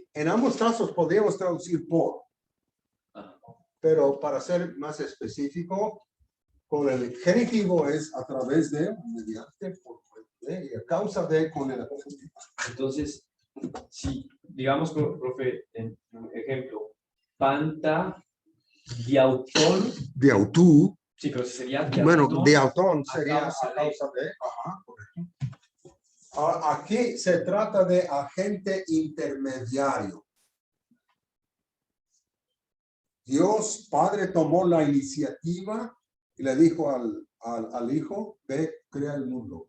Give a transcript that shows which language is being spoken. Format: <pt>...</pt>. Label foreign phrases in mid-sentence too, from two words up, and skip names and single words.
<es>en ambos casos podríamos traducir por. Ajá. Pero para ser más específico, con el genitivo es a través de, mediante, por y a causa de con el acusativo. Entonces, si, digamos, profe, en ejemplo,</es> <el>πάντα, δι' αὐτόν, Diautú.</el> <es>sí, pero sería Bueno,</es> <el>diautón, diautón</el> <es>a sería causa a causa de. Ajá, correcto. Aquí se trata de agente intermediario. Dios Padre tomó la iniciativa y le dijo al Hijo, ve, crea el mundo.</es>